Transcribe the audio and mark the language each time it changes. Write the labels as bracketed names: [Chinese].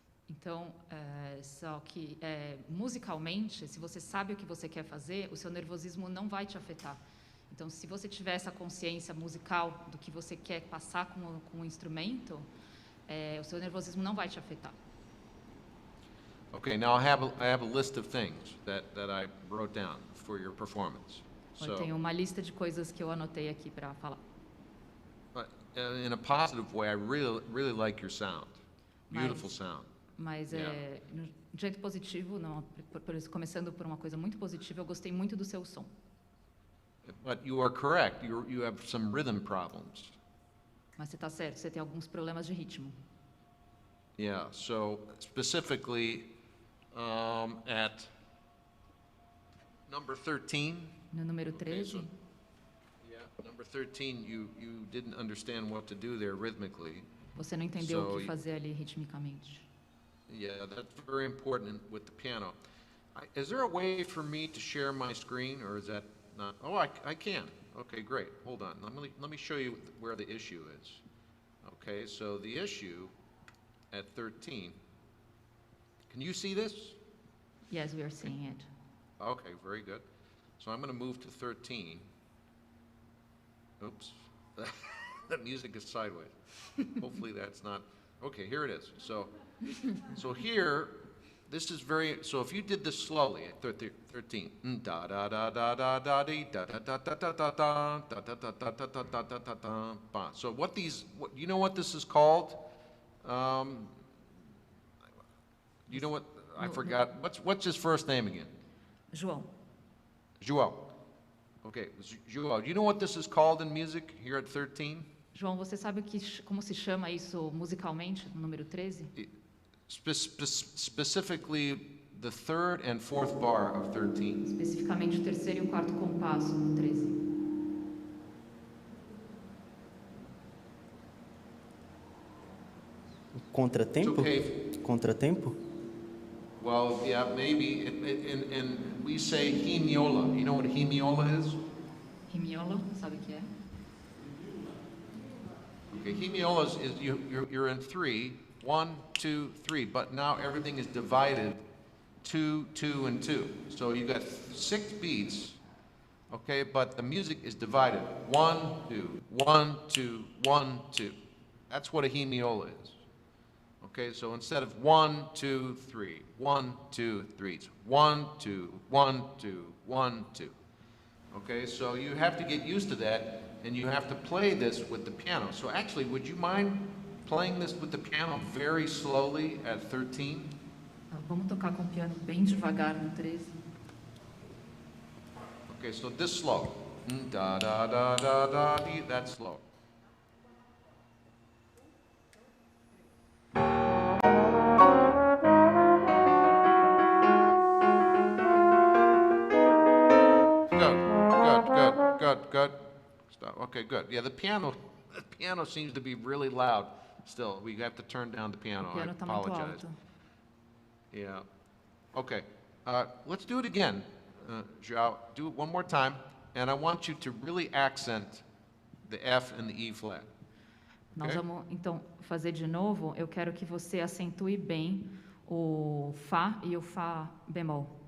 [Portuguese] Então, só que musicalmente, se você sabe o que você quer fazer, o seu nervosismo não vai te afetar. Então, se você tiver essa consciência musical do que você quer passar com o instrumento, o seu nervosismo não vai te afetar. [English] Okay, now I have a list of things that I wrote down for your performance. [Portuguese] Eu tenho uma lista de coisas que eu anotei aqui para falar. [English] But in a positive way, I really like your sound. Beautiful sound. [Portuguese] Mas no jeito positivo, não, começando por uma coisa muito positiva, eu gostei muito do seu som. [English] But you are correct. You have some rhythm problems. [Portuguese] Mas você está certo, você tem alguns problemas de ritmo. [English] Yeah. So specifically, at number 13. [Portuguese] No número 13. [English] Okay, number 13, you didn't understand what to do there rhythmically. [Portuguese] Você não entendeu o que fazer ali ritmicamente. [English] Yeah, that's very important with the piano. Is there a way for me to share my screen, or is that not? Oh, I can. Okay, great. Hold on. Let me show you where the issue is. Okay, so the issue at 13. Can you see this? Yes, we are seeing it. Okay, very good. So I'm going to move to 13. Oops. The music is sideways. Hopefully that's not. Okay, here it is. So here, this is so if you did this slowly at 13, da da da da da da dee da da da da da da da da da da da da da da da da da. So you know what this is called? You know what? I forgot. What's his first name again? João. João. Okay, João. Do you know what this is called in music here at 13? [Portuguese] João, você sabe como se chama isso musicalmente, no número 13? [English] Specifically, the third and fourth bar of 13. [Portuguese] Especificamente o terceiro e o quarto compasso no 13. Contratempo? [English] Okay. [Portuguese] Contratempo? [English] Well, yeah, maybe. And we say hemiola. You know what hemiola is? [Portuguese] Hemiola, sabe o que é? [English] Okay, hemiola is you're in 3, 1, 2, 3, but now everything is divided 2, 2, and 2. So you got 6 beats, okay, but the music is divided 1, 2, 1, 2, 1, 2. That's what a hemiola is. Okay, so instead of 1, 2, 3, 1, 2, 3, it's 1, 2, 1, 2, 1, 2. Okay, so you have to get used to that, and you have to play this with the piano. So actually, would you mind playing this with the piano very slowly at 13? [Portuguese] Vamos tocar com o piano bem devagar no 13. [English] Okay, so this slow. Da da da da da dee, that's slow. Good. Stop. Okay, good. Yeah, the piano seems to be really loud still. We have to turn down the piano. [Portuguese] O piano [English] I [Portuguese] tá muito [English] apologize. [Portuguese] alto. [English] Yeah. Okay. Let's do it again, João. Do it one more time, and I want you to really accent the F and the E flat. [Portuguese] Nós vamos, então, fazer de novo. Eu quero que você acentue bem o Fá e o Fá bemol.